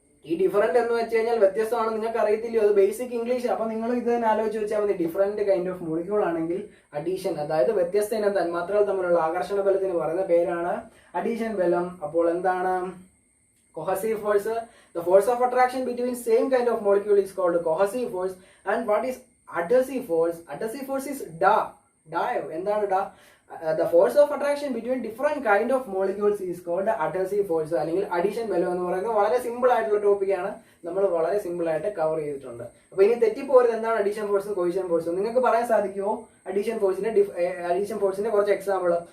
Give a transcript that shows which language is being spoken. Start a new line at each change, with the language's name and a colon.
Malayalam: ഈ ഡിഫറൻറ്റ് എന്ന് വെച്ച് കഴിഞ്ഞാൽ വ്യത്യസ്തമാണ്, നിങ്ങൾക്ക് അറിയത്തില്ലയോ, അത് ബേസിക് ഇംഗ്ലീഷ്. അപ്പൊ നിങ്ങൾ ഇത് തന്നെ ആലോചിച്ച് വെച്ചാൽ മതി. ഡിഫറൻറ്റ് കൈൻഡ് ഓഫ് മോളിക്യൂൾ ആണെങ്കിൽ അഡീഷൻ, അതായത് വ്യത്യസ്ത ഇനം തന്മാത്രകൾ തമ്മിലുള്ള ആകർഷണ ബലത്തിന് പറയുന്ന പേരാണ് അഡീഷൻ ബലം. അപ്പോൾ എന്താണ് cohesive force?
English: The force of attraction between same kind of molecule is called cohesive force. And what is adhesive force? Adhesive force is
Malayalam: എന്താണ് ഡാ?
English: The force of attraction between different kind of molecules is called adhesive force
Malayalam: അല്ലെങ്കിൽ addition ബലം എന്ന് പറയുന്നത് വളരെ simple ആയിട്ടുള്ള ടോപ്പിക്കാണ്, നമ്മൾ വളരെ സിമ്പിൾ ആയിട്ട് കവർ ചെയ്തിട്ടുണ്ട്. അപ്പൊ ഇനി തെറ്റിപ്പോരുത് എന്താണ് അഡീഷൻ ഫോഴ്സും കൊഹീഷൻ ഫോഴ്സും. നിങ്ങൾക്ക് പറയാൻ സാധിക്കുമോ അഡീഷൻ ഫോഴ്സിന്റെ കുറച്ച് എക്സാമ്പിൾ?